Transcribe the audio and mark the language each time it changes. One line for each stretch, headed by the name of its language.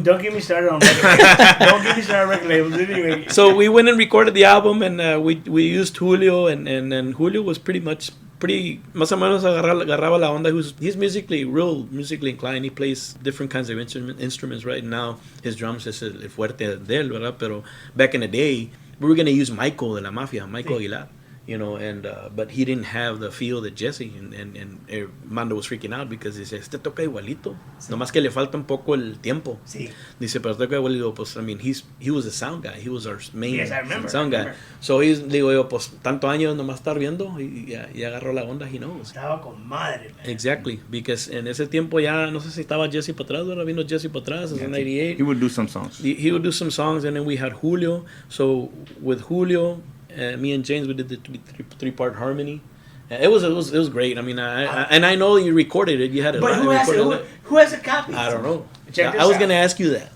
English: Don't get me started on record labels. Don't get me started on record labels. Anyway. So we went and recorded the album, and we used Julio, and Julio was pretty
Spanish: más o menos agarraba la onda.
English: He's real musically inclined. He plays different kinds of instruments right now. His drums is
Spanish: el fuerte de él, ¿verdad?
English: Pero back in the day, we were going to use Michael de la Mafia, Michael Aguilar. You know, and but he didn't have the feel that Jesse and Mando was freaking out because
Spanish: dice, este toca igualito, sí. Nomás que le falta un poco el tiempo. Sí. Dice, pero toca igualito, pues,
English: I mean, he was the sound guy, he was our main sound guy. Remember.
Spanish: So digo yo, pues, tanto años nomás estar viendo y agarró la onda,
English: he knows.
Spanish: Estaba con madre, man.
English: Exactly, because
Spanish: en ese tiempo ya, no sé si estaba Jesse para atrás, ¿verdad? Vino Jesse para atrás, in 98.
English: He would do some songs. He would do some songs, and then we had Julio. So with Julio, me and James, we did the 3-part harmony. It was great. I mean, I know you recorded it. You had it. But who has a copy? I don't know. I was gonna ask you that.